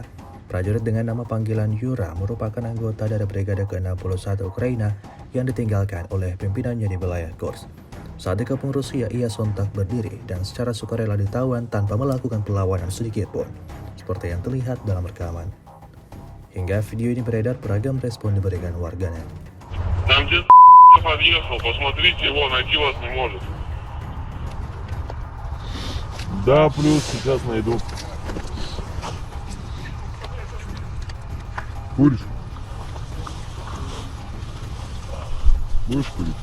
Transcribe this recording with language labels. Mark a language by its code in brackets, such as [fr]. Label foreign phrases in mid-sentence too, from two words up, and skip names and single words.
[id] Prajurit dengan nama panggilan Yura merupakan anggota dari Brigade ke-61 Ukraina yang ditinggalkan oleh pimpinannya di wilayah Kursk. Saat dikepung Rusia, ia sontak berdiri dan secara sukarela ditawan tanpa melakukan perlawanan sedikit pun, seperti yang terlihat dalam rekaman. Hingga video ini beredar, beragam respon diberikan warganet. [ru] Нам дед подъехал, посмотрите, его найти вас не может. Да, плюс сейчас найду. Куришь? Будешь курить?